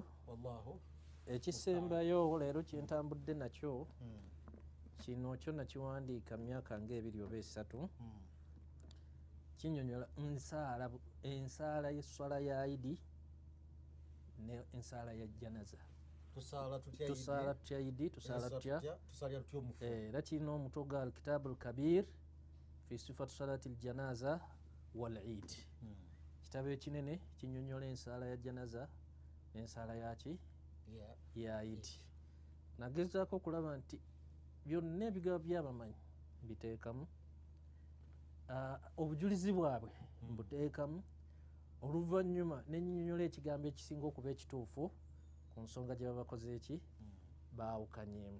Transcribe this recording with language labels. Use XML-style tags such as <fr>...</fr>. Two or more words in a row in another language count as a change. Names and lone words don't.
<lg>Ekisembayo leero kyentambudde nakyo kino kyo nakiwandiika myaka nga 2 oba 3 kinyonyola ensaala y'esswala ya idi ne ensaala ya janaza. Tusaala tutya idi tusaala tutya era kirina omutwe gwa alkitabu alkabir fi sifatu salati aljanaza wal eid. Kitabo ekinene kinyonyola ensaala ya janaza n'ensaala yaki ya eid. Nagezaako okulaba nti byonna ebigabo by'abamanyi mbiteekamu, obujulizi bwabwe mbuteekamu, oluvannyuma nennyonnyola ekigambo ekisinga okuba ekituufu ku nsonga gye baba bakoze eki baawukanyeemu.</lg>